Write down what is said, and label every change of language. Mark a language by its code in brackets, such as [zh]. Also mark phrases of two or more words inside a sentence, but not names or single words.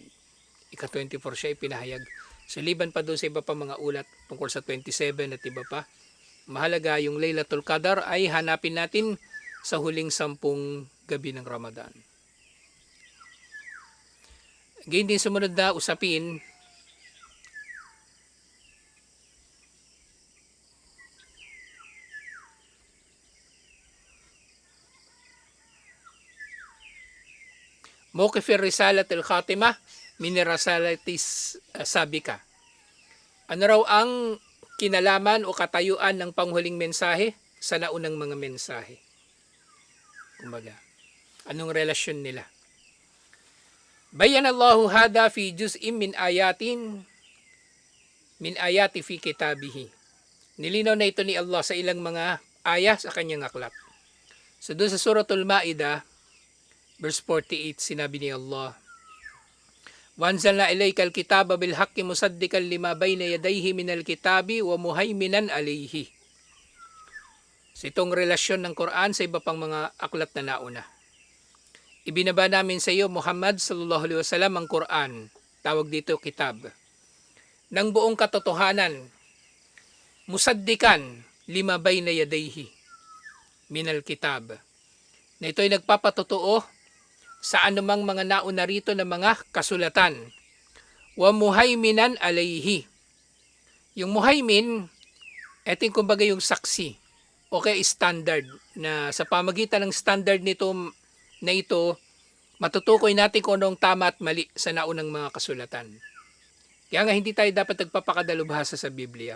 [tl] Ika-24 siya ipinahayag. So liban pa doon sa iba pa mga ulat tungkol sa 27 at iba pa. Mahalaga yung Laylatul Qadar ay hanapin natin sa huling 10 gabi ng Ramadan. Ganyan din sumunod na usapin, [ar] موقف الرسالة الخاتمة من الرسالات السابقة. [tl] Ano raw ang kinalaman o katayuan ng panghuling mensahe sa naunang mga mensahe? Kumbaga, anong relasyon nila? [ar] بين الله هذا في جزء من آيات في كتابه. [tl] Nilinaw na ito ni Allah sa ilang mga ayah sa kanyang aklat. So doon sa Suratul Ma'idah, verse 48, sinabi ni Allah, [ar] وَأَنزَلْنَا إِلَيْكَ الْكِتَابَ بِالْحَقِّ مُصَدِّقًا لِمَا بَيْنَ يَدَيْهِ مِنَ الْكِتَابِ وَمُهَيْمِنًا عَلَيْهِ. [tl] So itong relasyon ng Quran sa iba pang mga aklat na nauna. Ibinaba namin sa iyo, [ar] Muhammad صلى الله عليه وسلم, [tl] ang Quran, tawag dito kitab, ng buong katotohanan, [ar] مصدقا لما بين يديه من الكتاب, [tl] na ito ay nagpapatotoo sa anumang mga nauna rito na mga kasulatan. [ar] ومهيمنا عليه. [tl] Yung muhaimin, ito yung kumbaga yung saksi, okay, standard, na sa pamagitan ng standard nito na ito, matutukoy natin kung anong tama at mali sa naunang mga kasulatan. Kaya nga hindi tayo dapat nagpapakadalubhasa sa Biblia.